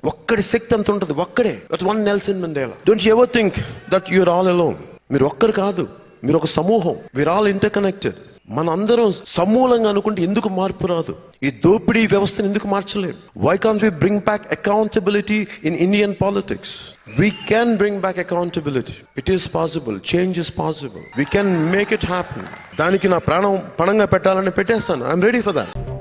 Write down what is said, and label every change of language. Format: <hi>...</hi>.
<te>ఒక్కడి శక్తి అంత ఉంటుంది. ఒక్కడే.</te> <en>One Nelson Mandela. Don't you ever think that you are all alone.</en> <te>మీరు ఒక్కరు కాదు, మీరు ఒక సమూహం.</te> <en>We are all interconnected.</en> <te>మన అందరం సమూలంగా అనుకుంటే ఎందుకు మార్పు రాదు? ఈ దోపిడీ వ్యవస్థను ఎందుకు మార్చలేము?</te> <en>Why can't we bring back accountability in Indian politics? We can bring back accountability. It is possible. Change is possible. We can make it happen.</en> <te>దానికి నా ప్రాణం పణంగా పెట్టాలని పెట్టేస్తాను.</te> <en>I'm ready for that.</en>